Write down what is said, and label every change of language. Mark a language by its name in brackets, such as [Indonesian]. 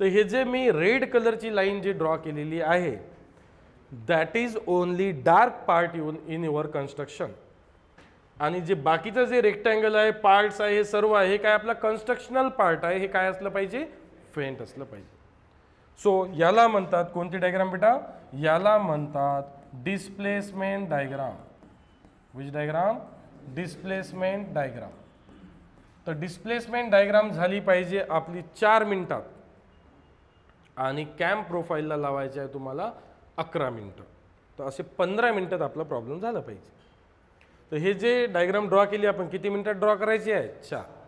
[Marathi] तर हे जे मी रेड कलरची लाईन जी ड्रॉ केलेली आहे [English] That is only dark part in your construction. [Marathi] आणि जे बाकीचं जे रेक्टँगल आहे, पार्ट्स आहे, हे सर्व आहे, हे काय आपला कन्स्ट्रक्शनल पार्ट आहे, हे काय असलं पाहिजे, फेंट असलं पाहिजे. सो याला म्हणतात कोणती डायग्राम बेटा, याला म्हणतात displacement diagram. [English] Which diagram, displacement diagram. [Marathi] तर डिस्प्लेसमेंट डायग्राम झाली पाहिजे आपली 4 मिनिटात आणि कॅम्प प्रोफाईलला लावायचे आहे तुम्हाला 11 मिनिटं. तर असे 15 मिनिटात आपला प्रॉब्लेम झाला पाहिजे. तर हे जे डायग्राम ड्रॉ केली आपण किती मिनिटात ड्रॉ करायची आहे, 4.